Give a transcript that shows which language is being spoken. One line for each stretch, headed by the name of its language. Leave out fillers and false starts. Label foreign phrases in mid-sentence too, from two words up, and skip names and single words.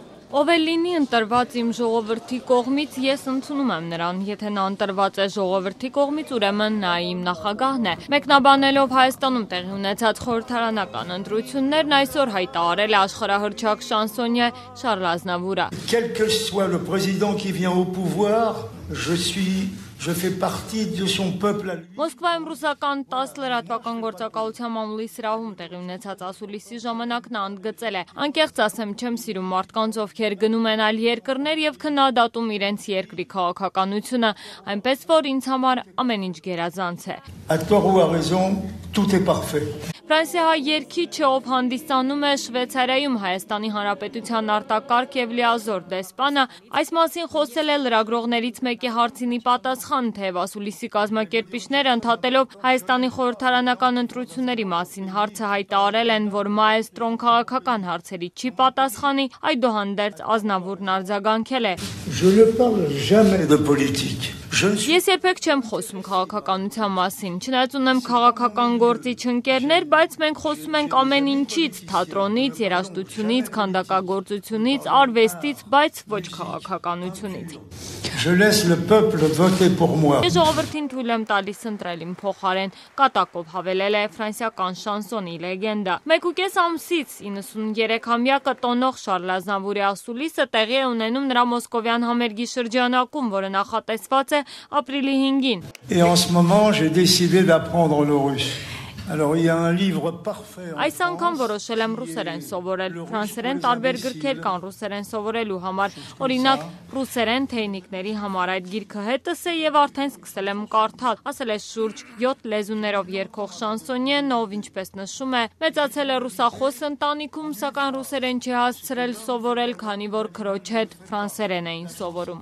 Armenian: Ով է լինի ընտրված իմ ժողովրդի կողմից, ես ընդունում եմ նրան, եթե նա ընտրված է ժողովրդի կողմից, ուրեմն նա իմ նախագահն է։ Մեկնաբանելով Հայաստանում տեղի ունեցած խորհրդարանական ընտրություններն, այսօր հայտարարել է աշխարհահռչակ շանսոնյե Շարլ Ազնավուրը։
French: Quel que soit le président qui vient au pouvoir, je fais partie de son peuple à lui.
Armenian: Մոսկվայում ռուսական 10 լրատվական գործակալության մամուլի սրահում տեղի ունեցած ասուլիսի ժամանակ նա ընդգծել է. Անկեղծ ասեմ, չեմ սիրում մարդկանց, ովքեր գնում են այլ երկրներ եւ քննադատում իրենց երկրի քաղաքականությունը, այնպես որ ինձ համար ամեն ինչ գերազանց է։
French: À tort ou à raison, tout est parfait.
Armenian: Ֆրանսիահայ երգիչը, ով հանդիսանում է Շվեյցարիայում Հայաստանի Հանրապետության արտակարգ եւ լիազոր դեսպանը, այս մասին խոսել է լրագրողներից մեկի հարցինի պատասխան, թեև ասուլիսի կազմակերպիչները ընդհատելով Հայաստանի խորհրդարանական ընտրությունների մասին հարցը հայտարարել են, որ մաեստրոն քաղաքական հարցերի չի պատասխանի, այդուհանդերձ Ազնավուրն արձագանքել է.
French: Je ne parle jamais de politique.
Armenian: Ես երբեք չեմ խոսում քաղաքականության մասին, չնայած ունեմ քաղաքական գործիչ ընկերներ, բայց մենք խոսում ենք ամեն ինչից, թատրոնից, երաժշտությունից, քանդակագործությունից, արվեստից, բայց ոչ քաղաքականությունից։
French: Je laisse le peuple voter pour moi.
Armenian: Ես ժողովրդին թույլ եմ տալիս ընտրել իմ փոխարեն, կատակով հավելել է ֆրանսիական շանսոնի լեգենդա։ 1.5 ամսից 93-ամյա կտոնող Շարլ Ազնավուրի ասուլիսը տեղի է ունենում նրա մոսկովյան համերգի շրջանակում, որը նախատեսված է ապրիլի 5-ին։
French: Et en ce moment, j'ai décidé d'apprendre le russe. Alors, il y a un livre parfait.
Armenian: Այս անգամ որոշել եմ ռուսերեն սովորել, ֆրանսերեն տարբեր գրքեր կան ռուսերեն սովորելու համար, օրինակ ռուսերեն թեյնիկների համար այդ գիրքը հետս է եւ արդեն սկսել եմ կարդալ, ասել է շուրջ 7 լեզուներով երգող շանսոնյեն, ով ինչպես նշում է, մեծացել է ռուսախոս ընտանիքում, սակայն ռուսերեն չի հասցրել սովորել, քանի որ քրոջ հետ ֆրանսերեն էին սովորում։